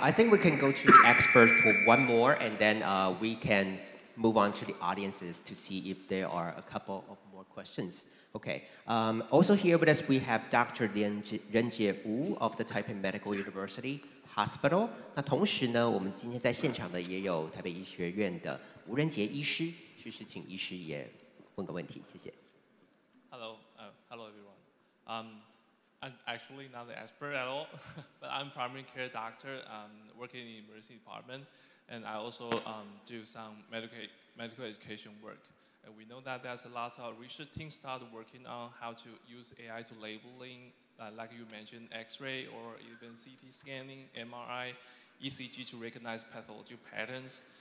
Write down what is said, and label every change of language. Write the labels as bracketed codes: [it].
[en] I think we can go to the experts for one more, and then we can move on to the audiences to see if there are a couple of more questions. Okay. Also here with us we have Dr. 任杰吴 of the Taipei Medical University Hospital. [zh] 那同时呢，我们今天在现场的也有台北医学院的吴仁杰医师，是请医师也问个问题，谢谢。 [en] Hello, hello everyone. I'm actually not an expert at all, but I'm primary care doctor working in the emergency department, and I also do some medical education work. And we know that there's a lot of research teams started working on how to use AI to labeling, like you mentioned, X-ray or even CT scanning, MRI, ECG to recognize pathological patterns.